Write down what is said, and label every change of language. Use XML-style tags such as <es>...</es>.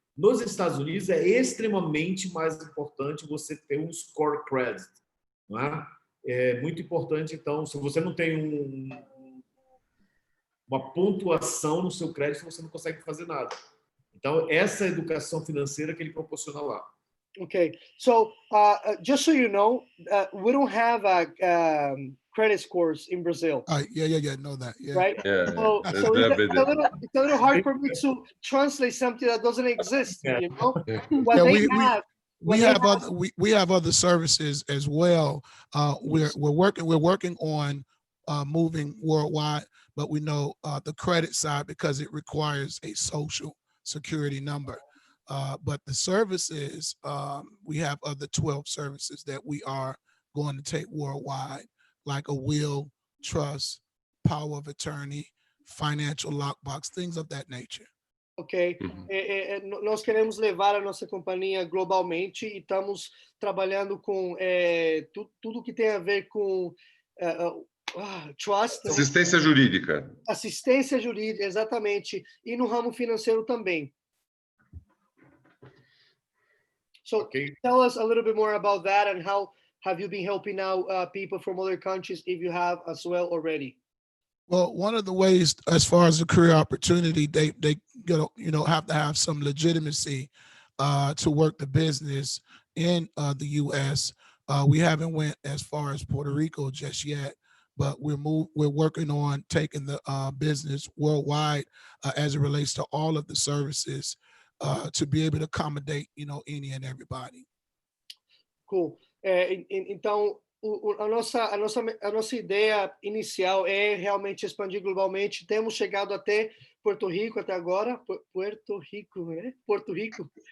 <pt>Nos Estados Unidos é extremamente mais importante você ter um score credit, não é? É muito importante, então, se você não tem uma pontuação no seu crédito, você não consegue fazer nada. Então, essa educação financeira que ele proporciona lá.</pt> <en>Okay, so just so you know, we don't have credit scores in Brazil. Yeah. Know that. Yeah. Right. Yeah. So it's a little hard for me to translate something that doesn't exist. You know what they have. We have other services as well. We're working on moving worldwide, but we know the credit side because it requires a social security number. But the services, we have other 12 services that we are going to take worldwide, like a will, trust, power of attorney, financial lockbox, things of that nature.</en> <pt>Ok, nós queremos levar a nossa companhia globalmente e estamos trabalhando com tudo que tem a ver com trust. Assistência jurídica. Assistência jurídica, exatamente. E no ramo financeiro também.</pt> <en>So tell us a little bit more about that and how have you been helping out people from other countries if you have as well already? Well, one of the ways, as far as the career opportunity, they have to have some legitimacy to work the business in the U.S. We haven't went as far as Puerto Rico just yet, but we're working on taking the business worldwide as it relates to all of the services to be able to accommodate, any and everybody. Cool.</en> <pt>Então, a nossa ideia inicial é realmente expandir globalmente. Temos chegado até Porto Rico até agora. Puerto Rico, né? Porto Rico.</pt>